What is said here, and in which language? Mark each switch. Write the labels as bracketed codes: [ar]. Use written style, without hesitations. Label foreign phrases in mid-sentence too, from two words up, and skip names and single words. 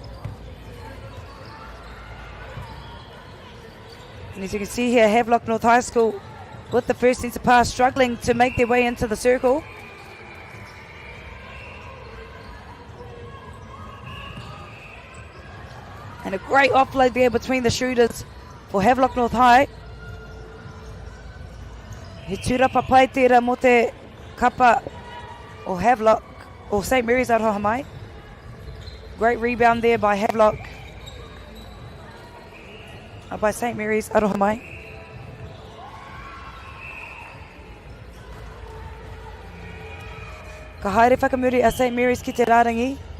[en] And as you can see here, Havelock North High School with the first centre pass, struggling to make their way into the circle. And a great offload there between the shooters for Havelock North High. [mi] He tūrapa pai tērā mō te kapa o Havelock, [en] or St. [mi] Mary's aroha mai. [en] Great rebound there by Havelock. by St Mary's, [mi] aroha mai. Ka haere whakamuri a St Mary's ki te rārangi.